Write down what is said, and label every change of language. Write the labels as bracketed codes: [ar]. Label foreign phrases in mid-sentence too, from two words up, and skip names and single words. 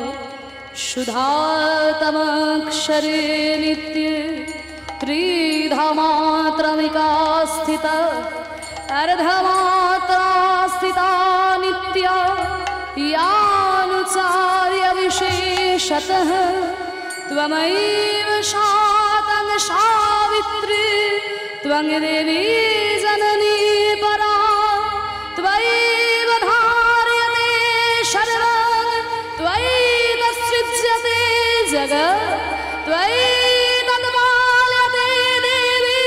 [sa] সুধাতমক্ষরে নিত্যে ত্রিধামাত্রমিকা স্থিতা অর্ধমাত্রা স্থিতা নিত্যা ইয়ানুচার্য বিশেষতঃ त्वमैव शातं सावित्री त्वं देवी जननी परा त्वयैव धार्यते सर्वं त्वयि सृज्यते जगत् त्वयि तद्पाल्यते देवी